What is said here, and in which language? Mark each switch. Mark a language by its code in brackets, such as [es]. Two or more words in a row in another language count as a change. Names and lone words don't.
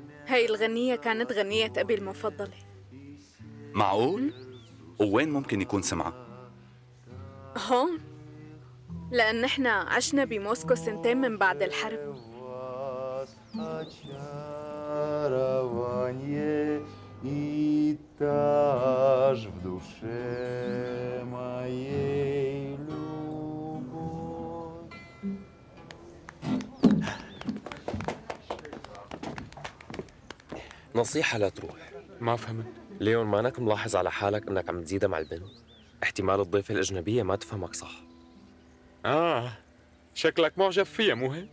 [ar] هاي الغنية كانت غنية أبي المفضلة. معقول؟ ووين ممكن يكون سمعها؟ هون، لأن إحنا عشنا بموسكو 2 من بعد الحرب. [ru] Очарование и та ж в душе моей любовь. [ar] نصيحة لا تروح. ما فهمت. ليون، مانك ملاحظ على حالك انك عم تزيدها مع البنت؟ احتمال الضيفة الأجنبية ما تفهمك صح. شكلك معجب فيها مو هيك؟